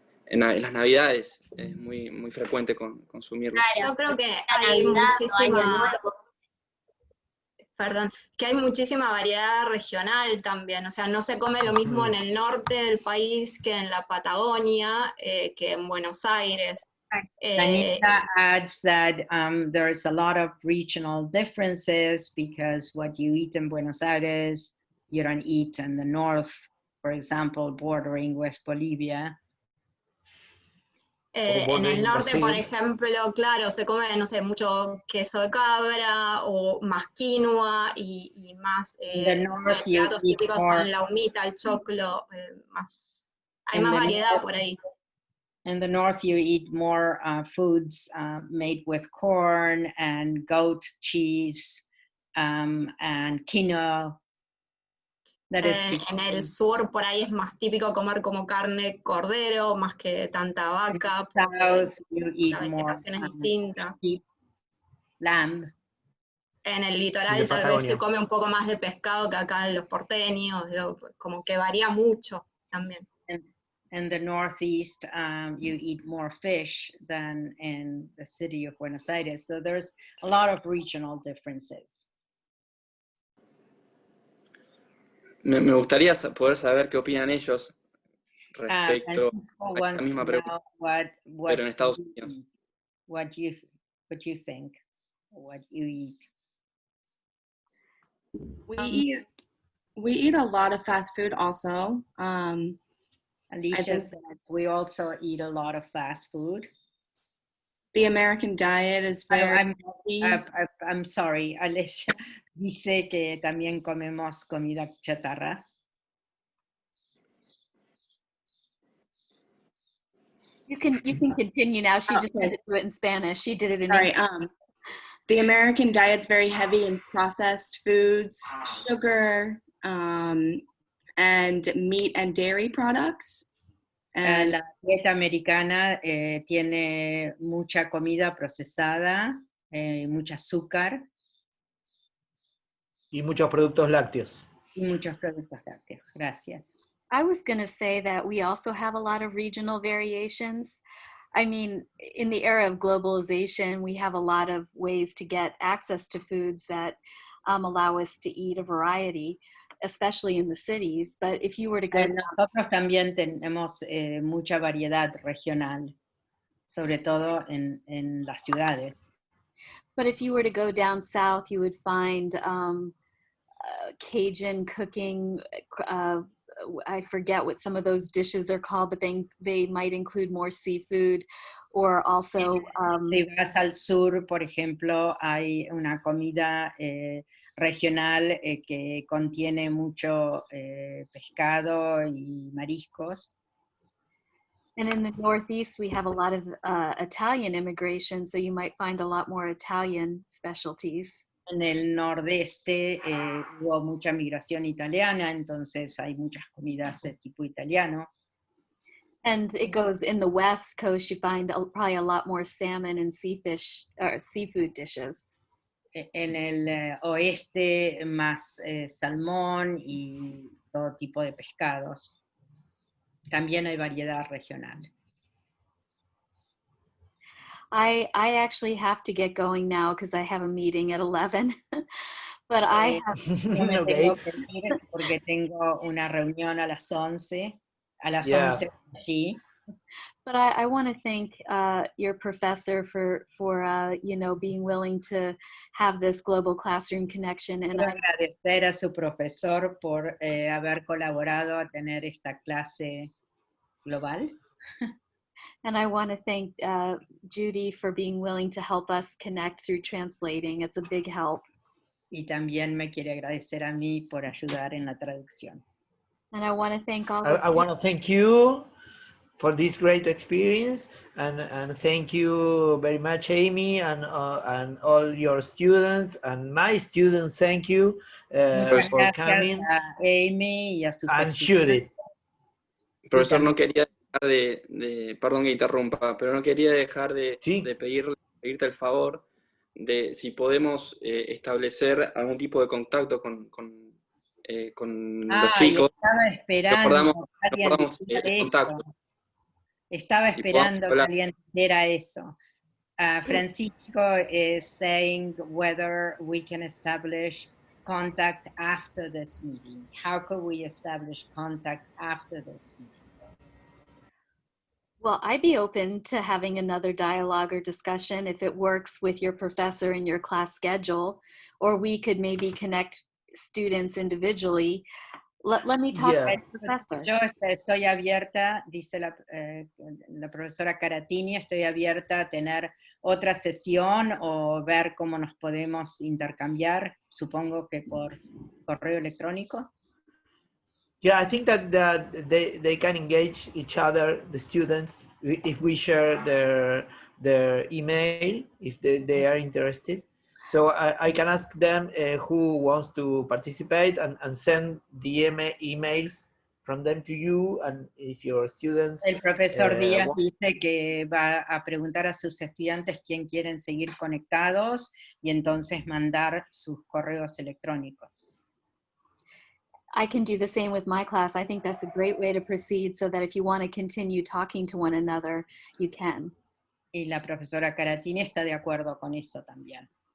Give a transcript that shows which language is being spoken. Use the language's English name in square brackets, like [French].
[Spanish] en las Navidades es muy, muy frecuente consumirlo. Yo creo que hay muchísima, perdón, que hay muchísima variedad regional también, o sea, no se come lo mismo en el norte del país que en la Patagonia, que en Buenos Aires. [English] Anita adds that there's a lot of regional differences because what you eat in Buenos Aires, you don't eat in the north, for example, bordering with Bolivia. [Spanish] En el norte, por ejemplo, claro, se come, no sé, mucho queso de cabra o más quinoa y más no sé, platos típicos son la humita, el choclo, más, hay más variedad por ahí. [English] In the north, you eat more foods made with corn and goat cheese and quinoa. [Spanish] En el sur, por ahí es más típico comer como carne cordero, más que tanta vaca, porque la vegetación es distinta. [English] Lamb. [Spanish] En el litoral tal vez se come un poco más de pescado que acá en los porteños, como que varía mucho también. [English] In the northeast, you eat more fish than in the city of Buenos Aires. So there's a lot of regional differences. [Spanish] Me gustaría poder saber qué opinan ellos respecto a la misma pregunta, pero en Estados Unidos. [English] What you think, what you eat. We eat a lot of fast food also. Alicia said we also eat a lot of fast food. The American diet is very healthy. I'm sorry, [Spanish] Alicia dice que también comemos comida chatarra. [English] You can continue now. She just had to do it in Spanish. She did it in English. The American diet's very heavy in processed foods, sugar, and meat and dairy products. And [Spanish] la dieta americana tiene mucha comida procesada, mucho azúcar. Y muchos productos lácteos. Y muchos productos lácteos. Gracias. [English] I was going to say that we also have a lot of regional variations. I mean, in the era of globalization, we have a lot of ways to get access to foods that allow us to eat a variety, especially in the cities. But if you were to go... [Spanish] Nosotros también tenemos mucha variedad regional, sobre todo en las ciudades. [English] But if you were to go down south, you would find Cajun cooking, I forget what some of those dishes are called, but they might include more seafood, or also... [Spanish] Si vas al sur, por ejemplo, hay una comida regional que contiene mucho pescado y mariscos. [English] And in the Northeast, we have a lot of Italian immigration, so you might find a lot more Italian specialties. [Spanish] En el nordeste hubo mucha migración italiana, entonces hay muchas comidas de tipo italiano. [English] And it goes in the West Coast, you find probably a lot more salmon and seafood dishes. [Spanish] En el oeste más salmón y todo tipo de pescados. También hay variedad regional. [English] I actually have to get going now because I have a meeting at 11. But I have... Okay. [Spanish] Porque tengo una reunión a las 11. A las 11 aquí. [English] But I want to thank your professor for being willing to have this global classroom connection. And [Spanish] quiero agradecer a su profesor por haber colaborado a tener esta clase global. [English] And I want to thank Judy for being willing to help us connect through translating. It's a big help. [Spanish] Y también me quiere agradecer a mí por ayudar en la traducción. [English] And I want to thank all I want to thank you for this great experience, and thank you very much, Amy, and all your students, and my students. Thank you for coming. [Spanish] Amy y a sus and shoot it. Profesor, no quería dejar perdón que interrumpa, pero no quería dejar de pedirte el favor de si podemos establecer algún tipo de contacto con los chicos. Estaba esperando. Recordamos el contacto. Estaba y podamos esperando que hablar. alguien dijera eso. [English] Francisco is saying whether we can establish contact after this meeting. How could we establish contact after this meeting? Well, I'd be open to having another dialogue or discussion if it works with your professor in your class schedule, or we could maybe connect students individually. Let me talk to Yeah. the professor. [Spanish] Yo estoy abierta, dice la profesora Caratini, estoy abierta a tener otra sesión o ver cómo nos podemos intercambiar, supongo que por correo electrónico. [English] Yeah, I think that they can engage each other, the students, if we share their email, if they are interested. So I can ask them who wants to participate and send the emails from them to you, and if your students... [Spanish] El profesor Díaz dice que va a preguntar a sus estudiantes quién quieren seguir conectados y entonces mandar sus correos electrónicos. [English] I can do the same with my class. I think that's a great way to proceed so that if you want to continue talking to one another, you can. [Spanish] Y la profesora Caratini está de acuerdo con eso también.